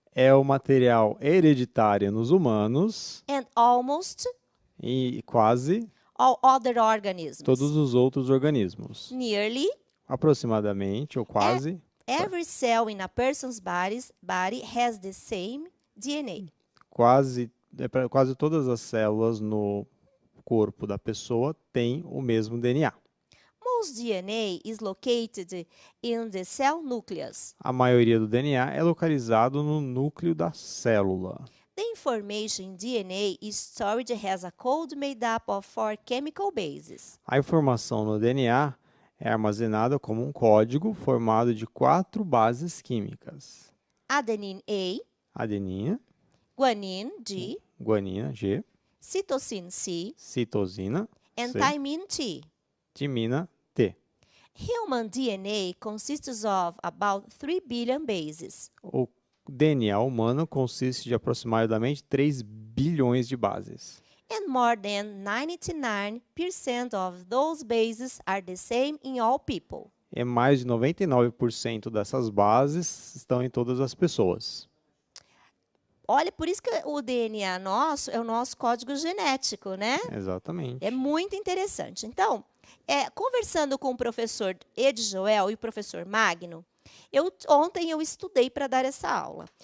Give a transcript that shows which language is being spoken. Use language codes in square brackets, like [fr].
[pt] É o material hereditário nos humanos. [en] And almost. [pt] E quase. [en] All other organisms. [pt] Todos os outros organismos. [en] Nearly. [pt] Aproximadamente, ou quase. [en] Every cell in a person's body has the same DNA. [pt] Quase todas as células no corpo da pessoa têm o mesmo DNA. [en] Most DNA is located in the cell nucleus. [pt] A maioria do DNA é localizado no núcleo da célula. [en] The information in DNA is stored as a code made up of 4 chemical bases. [pt] A informação no DNA é armazenada como um código formado de 4 bases químicas. [en] Adenine A. [pt] Adenina. [en] Guanine G. [pt] Guanina G. [en] Cytosine C. [pt] Citosina [en] And C. thymine T. [pt] Timina T. [en] Human DNA consists of about 3 billion bases. [pt] O DNA humano consiste de aproximadamente 3 bilhões de bases. [en] And more than 99% of those bases are the same in all people. [pt] E mais de 99% dessas bases estão em todas as pessoas. Olha, por isso que o DNA nosso é o nosso código genético, né? Exatamente. É muito interessante. Então, conversando com o professor Ed Joel e o professor Magno, ontem eu estudei para dar essa aula.